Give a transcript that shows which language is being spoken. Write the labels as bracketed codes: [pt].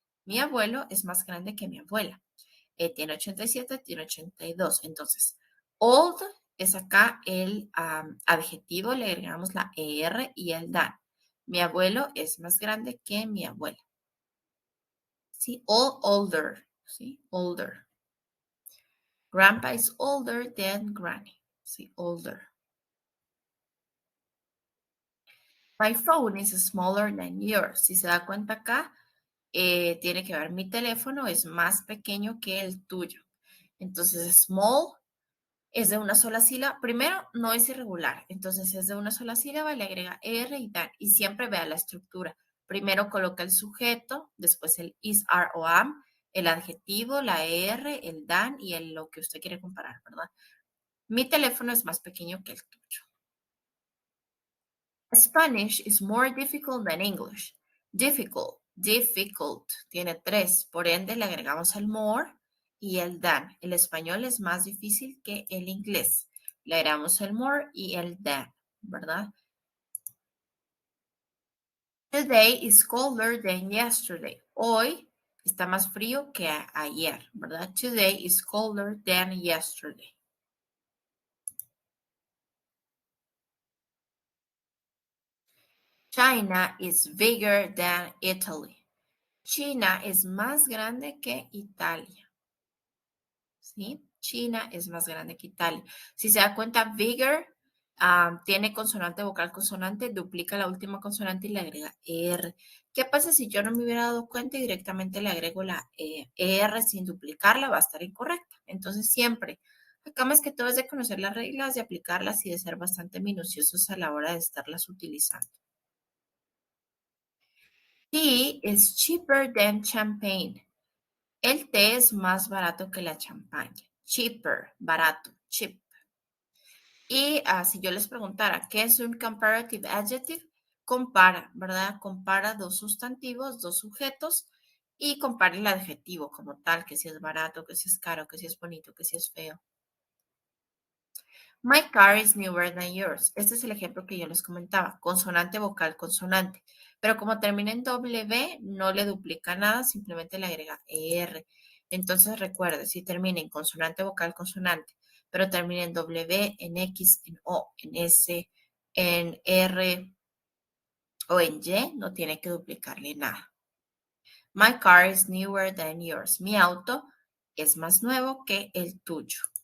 [es] Mi abuelo es más grande que mi abuela. Tiene 87, tiene 82. Entonces, old es acá el adjetivo, le agregamos la ER y el than. Mi abuelo es más grande que mi abuela. ¿Sí? Older, ¿sí? Older. [en] Grandpa is older than Granny. Sí, older. My phone is smaller than yours. [es] Si se da cuenta acá, tiene que ver mi teléfono es más pequeño que el tuyo. Entonces, small es de una sola sílaba. Primero, no es irregular. Entonces, es de una sola sílaba, le agrega R y than. Y siempre vea la estructura. Primero coloca el sujeto, después el is, are o am, el adjetivo, la R, el than y lo que usted quiere comparar, ¿verdad? Mi teléfono es más pequeño que el tuyo. [en] Spanish is more difficult than English. [es] Difficult, difficult, tiene tres. Por ende, le agregamos el more y el than. El español es más difícil que el inglés. Le agregamos el more y el than, ¿verdad? [en] Today is colder than yesterday. [es] Hoy está más frío que ayer, ¿verdad? [en] Today is colder than yesterday. China is bigger than Italy. [es] China es más grande que Italia, ¿sí? China es más grande que Italia. Si se da cuenta, bigger tiene consonante, vocal, consonante, duplica la última consonante y le agrega R. ¿Qué pasa si yo no me hubiera dado cuenta y directamente le agrego la R sin duplicarla? Va a estar incorrecta. Entonces, siempre, acá más que todo es de conocer las reglas, de aplicarlas y de ser bastante minuciosos a la hora de estarlas utilizando. [en] Tea is cheaper than champagne. [es] El té es más barato que la champaña. Cheaper, barato, cheap. Y si yo les preguntara, ¿qué es un comparative adjective? Compara, ¿verdad? Compara dos sustantivos, dos sujetos y compara el adjetivo como tal, que si es barato, que si es caro, que si es bonito, que si es feo. [en] My car is newer than yours. [es] Este es el ejemplo que yo les comentaba. Consonante, vocal, consonante. Pero como termina en W, no le duplica nada, simplemente le agrega ER. Entonces recuerde, si termina en consonante, vocal, consonante, pero termina en W, en X, en O, en S, en R o en Y, no tiene que duplicarle nada. [en] My car is newer than yours. [es] Mi auto es más nuevo que el tuyo.